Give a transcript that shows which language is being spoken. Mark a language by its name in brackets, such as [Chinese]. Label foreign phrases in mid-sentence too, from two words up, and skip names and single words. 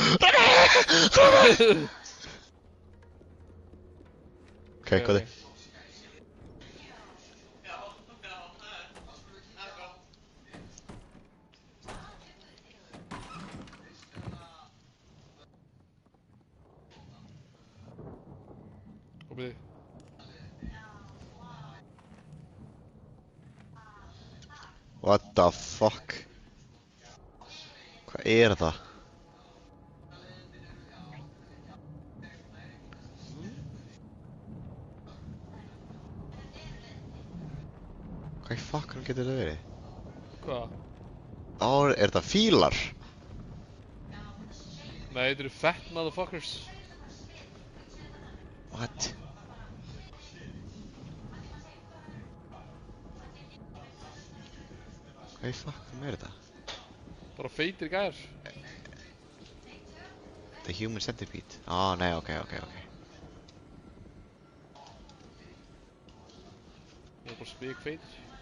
[Icelandic] Ok, hvað er? Hvað byrði? [English] What the fuck? [Icelandic] Hvað er það? Hvað í fokkanum getur þetta verið? Hvað? Er þetta fílar? Nei, þetta eru [English] fat motherfuckers. What? [Icelandic] Hvað í fokkanum er þetta? Bara feitir gæjar. The Human Centipede. Nei, ok. Það er bara spik feitir.